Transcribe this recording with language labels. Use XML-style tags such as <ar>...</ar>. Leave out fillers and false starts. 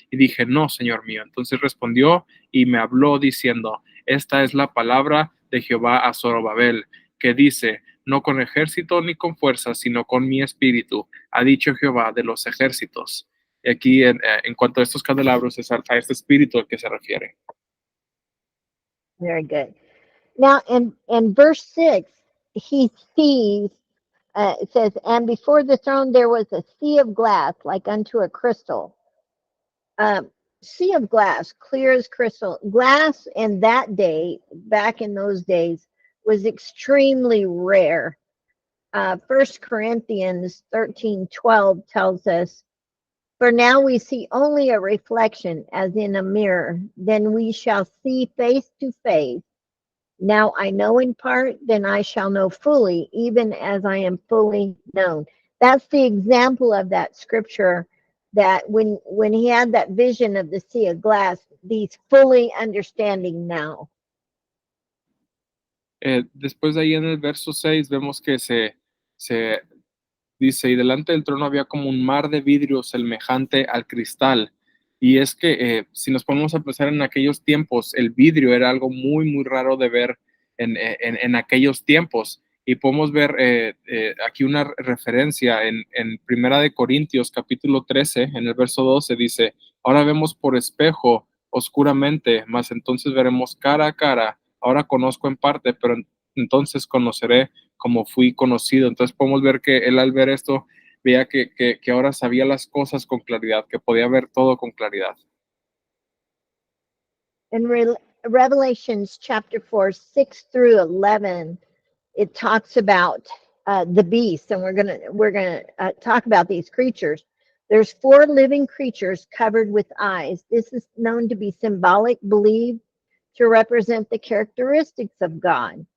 <es>Y dije, no, Señor mío. Entonces respondió y me habló diciendo, esta es la palabra de Jehová a Zorobabel, que dice, no con ejército ni con fuerza, sino con mi espíritu, ha dicho Jehová de los ejércitos. Y aquí, en cuanto a estos candelabros, es a este espíritu al que se refiere.</es> <en>Very good. Now, in verse 6, he sees, it says, and before the throne there was a sea of glass like unto a crystal. Sea of glass, clear as crystal. Glass in that day, back in those days, was extremely rare. 1 Corinthians 13:12 tells us, for now we see only a reflection as in a mirror, then we shall see face to face. Now I know in part, then I shall know fully, even as I am fully known. That's the example of that scripture, that when he had that vision of the sea of glass, he's fully understanding now.</en> <es>Después de ahí en el verso 6 vemos que se dice, y delante del trono había como un mar de vidrio semejante al cristal. Y es que si nos ponemos a pensar en aquellos tiempos, el vidrio era algo muy, muy raro de ver en aquellos tiempos. Y podemos ver aquí una referencia en Primera de Corintios, capítulo 13, en el verso 12, dice, ahora vemos por espejo oscuramente, mas entonces veremos cara a cara. Ahora conozco en parte, pero entonces conoceré como fui conocido. Entonces podemos ver que él al ver esto veía que ahora sabía las cosas con claridad, que podía ver todo con claridad.</es> <en>In Revelations chapter 4, 6 through 11, it talks about the beast, and we're gonna talk about these creatures. There's 4 living creatures covered with eyes. This is known to be symbolic, believed to represent the characteristics of God.</en>